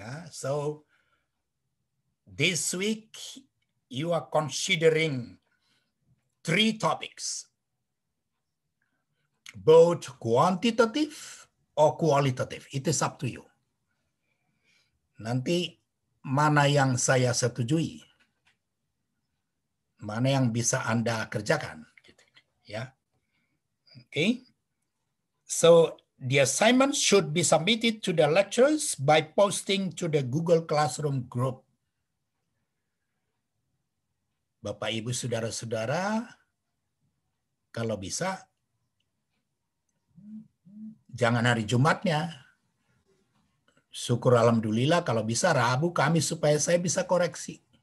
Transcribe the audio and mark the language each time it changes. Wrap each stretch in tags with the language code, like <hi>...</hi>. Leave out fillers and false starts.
<en>So this week you are considering 3 topics, both quantitative or qualitative. It is up to you.</en> <id>Nanti mana yang saya setujui, mana yang bisa Anda kerjakan, gitu, ya.</id> <en>Okay. So the assignment should be submitted to the lecturers by posting to the Google Classroom group.</en> <id>Bapak, Ibu, saudara-saudara, kalau bisa jangan hari Jumatnya. Syukur alhamdulillah kalau bisa Rabu, Kamis supaya saya bisa koreksi.</id>